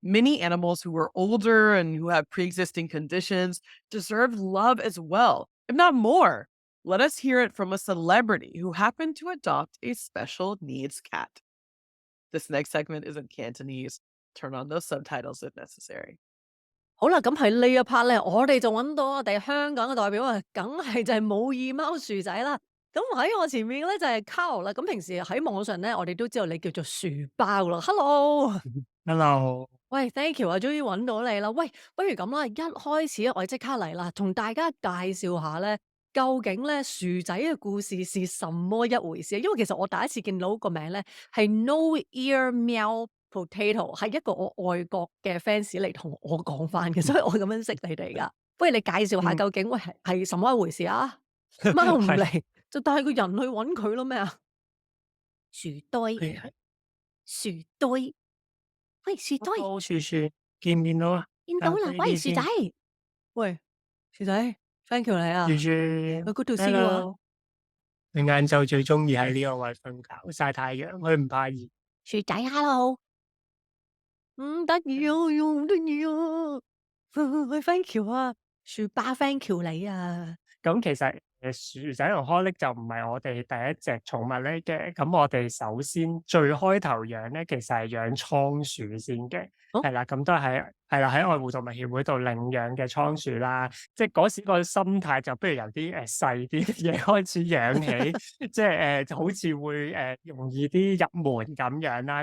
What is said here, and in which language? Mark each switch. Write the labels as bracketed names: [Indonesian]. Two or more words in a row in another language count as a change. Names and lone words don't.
[English] Many animals who are older and who have pre existing conditions deserve love as well, if not more. Let us hear it from a celebrity who happened to adopt a special needs cat. This next segment is in Cantonese. Turn on those subtitles if necessary. [Cantonese] 好啦，咁喺呢一 part 咧，我哋就揾到我哋香港嘅代表啊，梗係就係冇耳貓薯仔啦。咁喺我前面咧就係 Carl 啦，咁平時喺網上咧，我哋都知道你叫做薯包啦，Hello。 Hello，喂 ， [English] thank you [Cantonese] 啊，終於揾到你啦。喂，不如咁啦，一開始我哋即刻嚟啦，同大家介紹下咧，究竟咧薯仔嘅故事是什麼一回事啊？因為其實我第一次見到個名咧係 No Ear Meow Potato，係一個我外國嘅 fans 嚟同我講翻嘅，所以我咁樣識你哋噶。不如你介紹下嗯，究竟喂係什麼一回事啊？貓唔係嚟就帶個人去揾佢咯咩啊？薯堆，係薯堆，喂，薯堆。，Hello，樹樹，見面到啦，交俾見到啦，喂，薯仔，你先，喂，薯仔 ， [English] thank you [Cantonese] 你樹啊，樹喂 [English] ，good to see you 啊， [Cantonese] ，Hello，你晏晝最中意喺呢個位瞓覺曬太陽，佢唔怕熱。薯仔，hello，唔得意啊，喲，唔得意啊，喂 ， [English] thank you [Cantonese] 啊，薯巴 [English] thank you [Cantonese] 你啊，咁其實薯仔同康力就唔係我哋第一隻寵物嚟嘅，咁我哋首先最開頭養咧，其實係養倉鼠先嘅，好，係啦，咁都係啦，喺愛護動物協會度領養嘅倉鼠啦。即係嗰時個心態就不如由啲細啲嘅嘢開始養起，即係就好似會容易啲入門咁樣啦。